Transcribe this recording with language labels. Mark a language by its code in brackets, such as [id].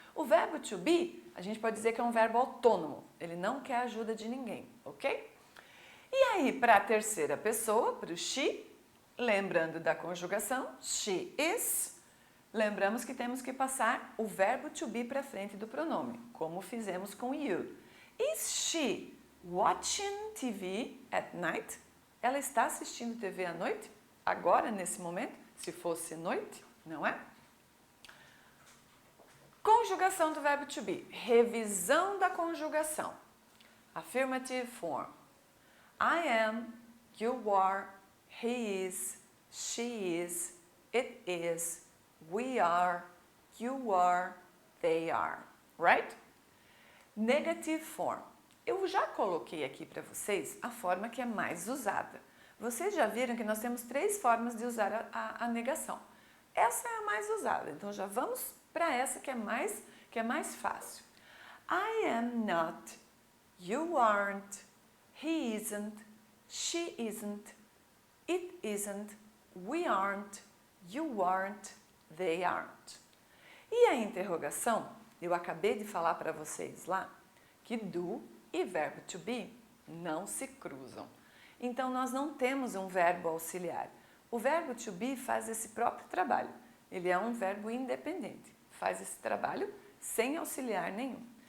[pt] O verbo to be, a gente pode dizer que é um verbo autônomo, ele não quer ajuda de ninguém, ok? E aí, para a terceira pessoa, para o she, lembrando da conjugação, she is, lembramos que temos que passar o verbo to be para frente do pronome, como fizemos com you. [en] Is she watching TV at night? [pt] Ela está assistindo TV à noite? Agora, nesse momento? Se fosse noite, não é? Conjugação do verbo to be. Revisão da conjugação. [en] Affirmative form. I am, you are, he is, she is, it is, we are, you are, they are. Right? Negative form. [pt] Eu já coloquei aqui para vocês a forma que é mais usada. Vocês já viram que nós temos 3 formas de usar a negação. Essa é a mais usada, então já vamos para essa que é mais fácil. [en] I am not, you aren't, he isn't, she isn't, it isn't, we aren't, you aren't, they aren't. [pt] E a interrogação, eu acabei de falar para vocês lá que do e verbo to be não se cruzam. Então, nós não temos um verbo auxiliar. O verbo to be faz esse próprio trabalho. Ele é um verbo independente. Faz esse trabalho sem auxiliar nenhum.